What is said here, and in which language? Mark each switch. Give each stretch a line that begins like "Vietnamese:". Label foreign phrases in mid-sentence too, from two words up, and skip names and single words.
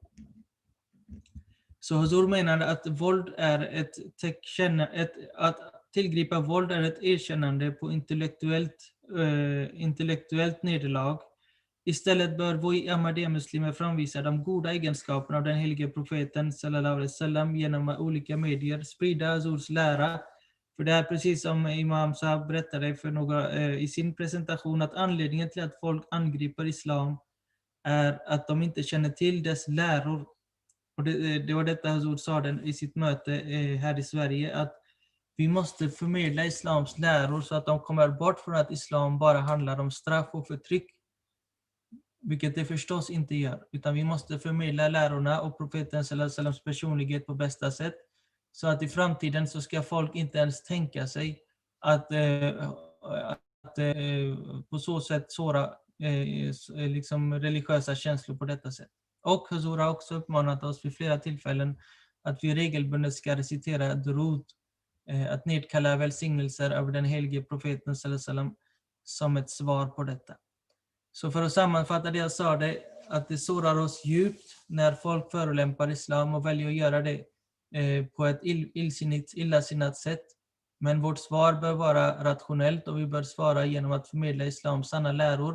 Swedish: Så Huzur menar att våld är att tillgripa våld är ett erkännande på intellektuellt nederlag. Istället bör vi Ahmadiyya-muslimer framvisa de goda egenskaperna av den helige profeten
Arabic: صلى الله عليه وسلم
Swedish: genom olika medier, sprida Huzurs lära. För det är precis som Imam Sahab berättade för i sin presentation, att anledningen till att folk angriper islam är att de inte känner till dess läror. Och det var detta Huzur sa i sitt möte här i Sverige, att vi måste förmedla islams läror så att de kommer bort från att islam bara handlar om straff och förtryck. Vilket det förstås inte gör, utan vi måste förmedla lärorna och profeten
Arabic: صلى الله عليه وسلم
Swedish: personlighet på bästa sätt. Så att i framtiden så ska folk inte ens tänka sig att på så sätt såra liksom religiösa känslor på detta sätt. Och Huzur har också uppmanat oss vid flera tillfällen att vi regelbundet ska recitera durud, att nedkalla välsignelser över den helige profeten
Arabic: صلى الله عليه وسلم
Swedish: som ett svar på detta. Så för att sammanfatta det jag sa, det att det sårar oss djupt när folk förolämpar islam och väljer att göra det på ett illasinnat sätt. Men vårt svar bör vara rationellt och vi bör svara genom att förmedla islams sanna läror.